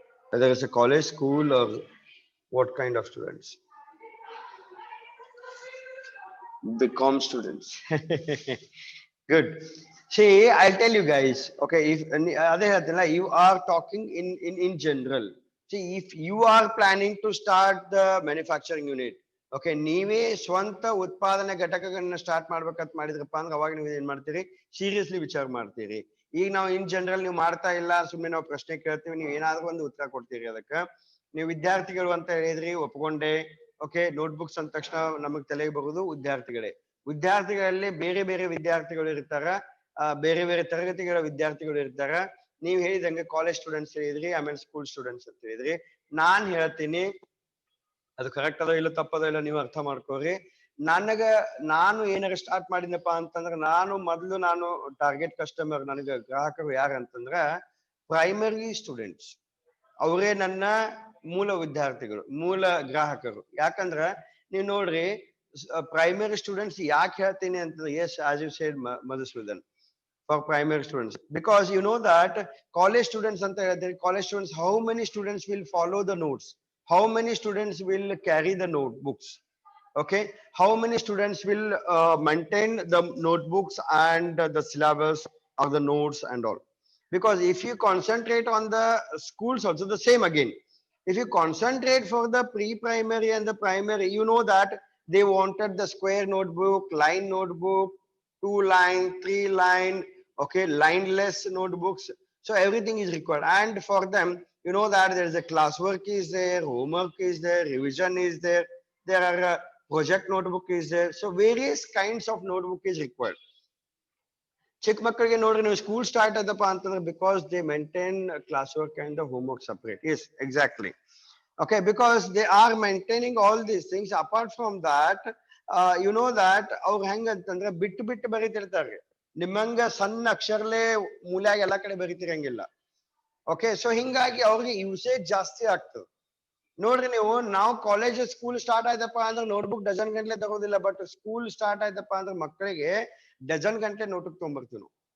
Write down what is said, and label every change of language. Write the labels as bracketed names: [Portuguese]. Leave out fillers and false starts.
[English] Whether it's a college, school, or what kind of students? BCom students. Good. See, I'll tell you guys. Okay, if [Kannada] ಅದೇ ಹೇಳ್ತೀನಲ್ಲ, [English] you are talking in general. See, if you are planning to start the manufacturing unit, [Kannada] okay, ನೀವೇ ಸ್ವಂತ ಉತ್ಪಾದನೆ ಘಟಕಗಳನ್ನ start ಮಾಡ್ಬೇಕಂತ ಮಾಡಿದ್ರಪ್ಪ ಅಂದ್ರೆ ಅವಾಗ ನೀವು ಏನ್ ಮಾಡ್ತೀರಿ, ಸೀರಿಯಸ್ಲಿ ವಿಚಾರ ಮಾಡ್ತೀರಿ. ಈಗ ನಾವು ಇನ್ ಜನರಲ್ ನೀವು ಮಾಡ್ತಾ ಇಲ್ಲ, ಸುಮ್ಮನೆ ನಾವು ಪ್ರಶ್ನೆ ಕೇಳ್ತೀವಿ, ನೀವು ಏನಾದ್ರೂ ಒಂದು ಉತ್ತರ ಕೊಡ್ತೀರಿ. ಅದಕ್ಕೆ ನೀವು ವಿದ್ಯಾರ್ಥಿಗಳು ಅಂತ ಹೇಳಿದ್ರಿ, ಒಪ್ಕೊಂಡೆ. ಓಕೆ, ನೋಟ್ಬುಕ್ಸ್ ಅಂದ ತಕ್ಷಣ ನಮಗ್ ತಲೆಗೆ ಬರುವುದು ವಿದ್ಯಾರ್ಥಿಗಳೇ. ವಿದ್ಯಾರ್ಥಿಗಳಲ್ಲಿ ಬೇರೆ ಬೇರೆ ವಿದ್ಯಾರ್ಥಿಗಳು ಇರ್ತಾರ, ಬೇರೆ ಬೇರೆ ತರಗತಿಗಳ ವಿದ್ಯಾರ್ಥಿಗಳು ಇರ್ತಾರ. ನೀವ್ ಹೇಳಿದಂಗೆ ಕಾಲೇಜ್ ಸ್ಟೂಡೆಂಟ್ಸ್ ಹೇಳಿದ್ರಿ, ಆಮೇಲೆ ಸ್ಕೂಲ್ ಸ್ಟೂಡೆಂಟ್ಸ್ ಅಂತ ಹೇಳಿದ್ರಿ. ನಾನ್ ಹೇಳ್ತೀನಿ, ಅದು ಕರೆಕ್ಟ್ ಅದೋ ಇಲ್ಲ ತಪ್ಪದೋ ಇಲ್ಲ ನೀವು ಅರ್ಥ ಮಾಡ್ಕೋರಿ. ನಾನು ಏನಾರ ಸ್ಟಾರ್ಟ್ ಮಾಡಿದ್ನಪ್ಪ ಅಂತಂದ್ರೆ, ನಾನು ಟಾರ್ಗೆಟ್ ಕಸ್ಟಮರ್, ನನಗೆ ಗ್ರಾಹಕರು ಯಾರಂತಂದ್ರ ಪ್ರೈಮರಿ ಸ್ಟೂಡೆಂಟ್ಸ್. ಅವರೇ ನನ್ನ ಮೂಲ ವಿದ್ಯಾರ್ಥಿಗಳು, ಮೂಲ ಗ್ರಾಹಕರು. ಯಾಕಂದ್ರ ನೀವು ನೋಡ್ರಿ, ಪ್ರೈಮರಿ ಸ್ಟೂಡೆಂಟ್ಸ್ ಯಾಕೆ ಹೇಳ್ತೀನಿ ಅಂತಂದ್ರೆ, [English] yes as you said Madhusudan, for primary students, because you know that college students [Kannada] anta ಹೇಳಿದ್ರೆ, [English] college students, how many students will follow the notes, how many students will carry the notebooks, okay, how many students will maintain the notebooks and the syllabus of the notes and all. Because if you concentrate on the schools also, the same again, if you concentrate for the pre-primary and the primary, you know that they wanted the square notebook, line notebook, 2 line, 3 line, okay, lineless notebooks. So everything is required, and for them, you know that there is a classwork is there, homework is there, revision is there, there are project notebook is there. So various kinds of notebook is required. [Kannada] ಚಿಕ್ಕ ಮಕ್ಕಳಿಗೆ ನೋಡ್ರಿ, ನೀವು school start ಆದಪ್ಪ ಅಂತಂದ್ರೆ, [English] Because they maintain class work and homework separate. Yes, exactly. Okay, because they are maintaining all these things. Apart from that, you know that [Kannada] ಅವ್ರು ಹೆಂಗಂತಂದ್ರೆ ಬಿಟ್ಟು ಬರೀತಿರ್ತಾರೆ. ನಿಮ್ಮಂಗ ಸಣ್ಣ ಅಕ್ಷರಲೇ ಮೂಲ್ಯಾಗ ಎಲ್ಲಾ ಕಡೆ ಬರೀತಿರಂಗಿಲ್ಲ. ಓಕೆ, ಸೊ ಹಿಂಗಾಗಿ ಅವ್ರಿಗೆ ಯೂಸೇಜ್ ಜಾಸ್ತಿ ಆಗ್ತದೆ. ನೋಡ್ರಿ ನೀವು, ನಾವು ಕಾಲೇಜ್ ಸ್ಕೂಲ್ ಸ್ಟಾರ್ಟ್ ಆಯ್ತಪ್ಪ ಅಂದ್ರೆ notebook dozen ಗಂಟ್ಲೆ ತಗೋದಿಲ್ಲ, but school start ಆಯ್ತಪ್ಪ ಅಂದ್ರೆ ಮಕ್ಕಳಿಗೆ ಡಜನ್ ಗಂಟೆ ನೋಟ್ಬುಕ್ ತೊಗೊಂಡ್ಬರ್ತೀವಿ ನಾವು.